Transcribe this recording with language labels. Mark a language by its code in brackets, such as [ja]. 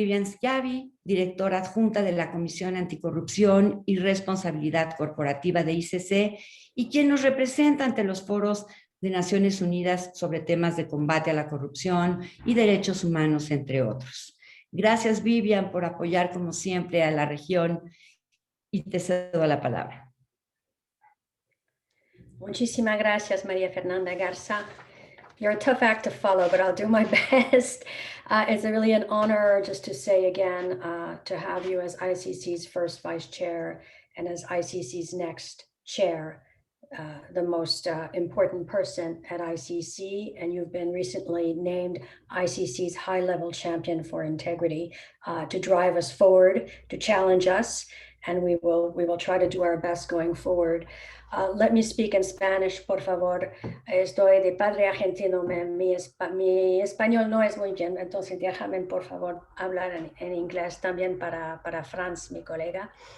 [es] Vivian Schiavi, directora adjunta de la Comisión Anticorrupción y Responsabilidad Corporativa de ICC, y quien nos representa ante los foros de Naciones Unidas sobre temas de combate a la corrupción y derechos humanos, entre otros. Gracias, Vivian, por apoyar, como siempre, a la región, y te cedo la palabra. Muchísimas gracias, María Fernanda Garza. [en] You're a tough act to follow, but I'll do my best. It's really an honor, just to say again, to have you as ICC's first vice chair and as ICC's next chair, the most important person at ICC, and you've been recently named ICC's high-level champion for integrity to drive us forward, to challenge us, and we will try to do our best going forward. Let me speak in Spanish, [es] por favor. Estoy de padre argentino, mi español no es muy bien, entonces déjame, por favor, hablar en inglés también para Franz, mi colega.